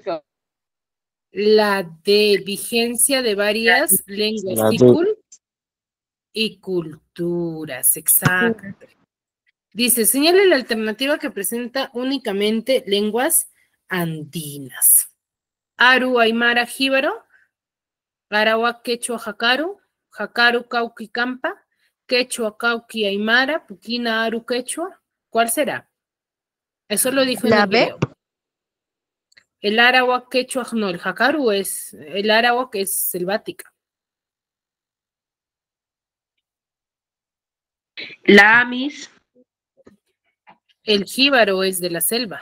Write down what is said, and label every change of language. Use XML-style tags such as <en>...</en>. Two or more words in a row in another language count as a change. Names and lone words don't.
<es>La D, vigencia de varias lenguas La D. y culturas, exacto. Dice, señale la alternativa que presenta únicamente lenguas andinas. Aru, Aymara, Jíbaro, Arawak, Quechua, Jacaru, Jacaru, Cauqui, Campa, Quechua, Cauqui, Aymara, Puquina, Aru, Quechua. ¿Cuál será? Eso lo dijo en La el B. video. El Arawak, Quechua, no, el Jacaru es, el Arawak es selvática. La A, Miss. El jíbaro es de la selva.</es>